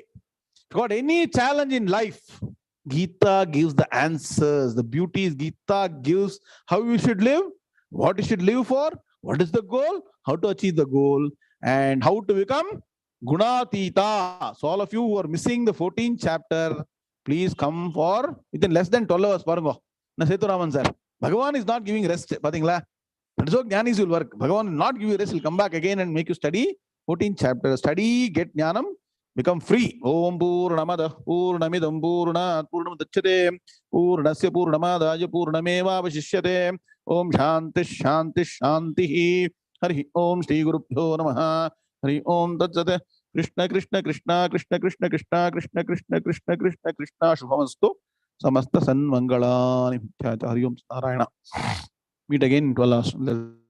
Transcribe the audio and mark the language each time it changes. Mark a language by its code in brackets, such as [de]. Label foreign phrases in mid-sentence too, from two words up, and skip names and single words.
[en] If you got any challenge in life, Gita gives the answers. The beauty is Gita gives how you should live, what you should live for, what is the goal, how to achieve the goal, and how to become Gunatita. So all of you who are missing the 14th chapter, please come for within less than 12 hours. [ta] Parango. Na Seturaman sir. [en] Bhagavan is not giving rest. [ta] Pathingla. [en] That's how Jnanis will work. Bhagavan will not give you rest. He'll come back again and make you study 14th chapter. Study, get Jnanam, become free. [sa] ॐ पूर्णमदः पूर्णमिदं पूर्णात् पूर्णमुदच्यते पूर्णस्य पूर्णमादाय पूर्णमेव वशिष्यते ॐ शान्तिः शान्तिः शान्तिः हरि ॐ श्री गुरुभ्यो नमः हरि ॐ तत्सत् कृष्ण कृष्ण कृष्ण कृष्ण कृष्ण कृष्ण कृष्ण कृष्ण कृष्ण कृष्ण कृष्ण शुभमस्तु समस्त सन्मङ्गलानि हरि ॐ नारायण. [en] Meet again in 12 hours.